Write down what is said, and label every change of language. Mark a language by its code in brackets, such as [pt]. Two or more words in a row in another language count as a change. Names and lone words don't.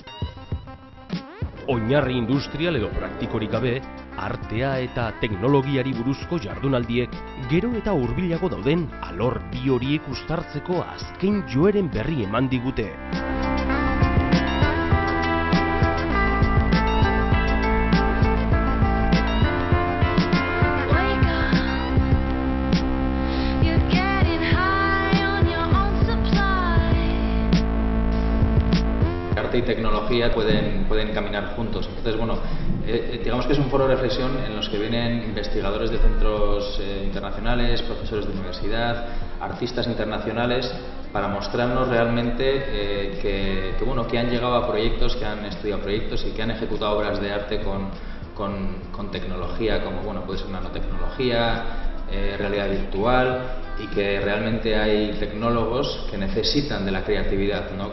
[eu] Oinarri industrial edo praktikorik gabe, artea eta teknologiari buruzko jardunaldiek gero eta hurbilago dauden alor bi horiek uztartzeko azken joeren berri eman digute. [es] Arte y tecnología pueden caminar juntos. Entonces, bueno, digamos que es un foro de reflexión en los que vienen investigadores de centros internacionales, profesores de universidad, artistas internacionales, para mostrarnos realmente que han llegado a proyectos, que han estudiado proyectos y que han ejecutado obras de arte con tecnología, como puede ser nanotecnología, realidad virtual, y que realmente hay tecnólogos que necesitan de la creatividad, ¿no?